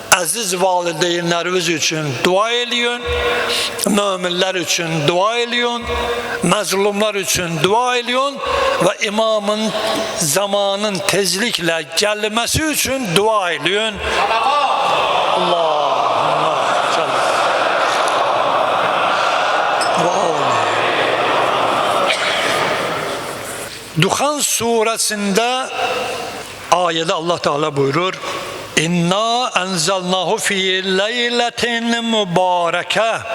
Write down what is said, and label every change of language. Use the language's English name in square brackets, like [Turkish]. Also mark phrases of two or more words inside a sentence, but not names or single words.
[Azerbaijani] əziz valideynləriniz üçün dua eləyin, möminlər üçün dua eləyin, məzlumlar üçün dua eləyin və imamın zamanın tezliklə gəlməsi üçün dua eləyin. [Turkish] Allahümme Duhan suresinde ayette Allah Teala buyurur: [Arabic] إنا أنزلناه في ليلة مباركة.